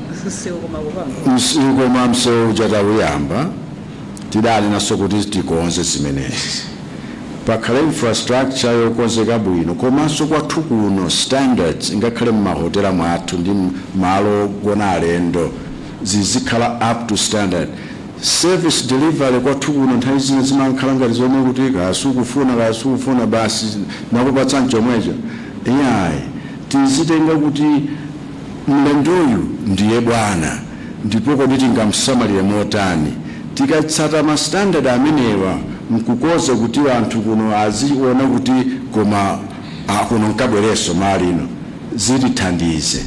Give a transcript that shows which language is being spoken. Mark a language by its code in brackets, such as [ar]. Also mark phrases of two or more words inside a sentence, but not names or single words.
[ny] Koma msewu chatawuyamba tidali naso kuti tikonze zimenezi. Pakhale infrastructure yokonzeka bwino, komanso kwathu kuno standards ngakhale mmahotela mwathu ndi malo ogona alendo zizikhala [en] up to standard. Service delivery [ny] kwathu kuno nthawi zina zimakhala ngati zomwe kuti kasukufuna basi nakupatsa chomwecho. Iyayi tizitenga kuti mlendoyu ndiye bwana, ndipo kodi tingamsamalire motani. Tikatsata ma standard amenewa mkukoza kuti anthu kuno aziona kuti koma kuno nkabwereso malino zitithandize.